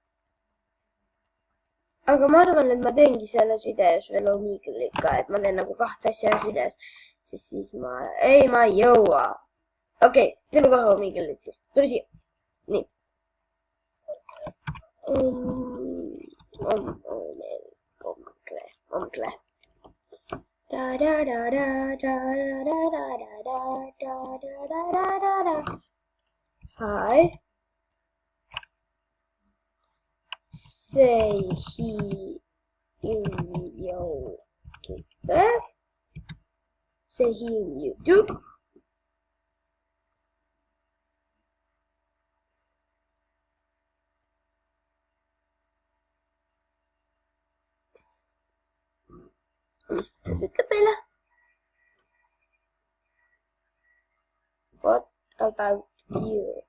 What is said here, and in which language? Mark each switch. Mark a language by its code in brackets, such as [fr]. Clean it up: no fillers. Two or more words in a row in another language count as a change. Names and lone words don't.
[et] Aga ma arvan, et ma teengi selles videos veel Omeegle'it ka, et ma teen nagu 2 asja ühes videos, sest siis ma ei jõua. Okei, teeme kohe Omeegle'it siis. Tule siia. Nii. Omgle. [en] Hi. Say he in YouTube. Say he in YouTube. [et] Mis ta ütleb meile? [en] What about you?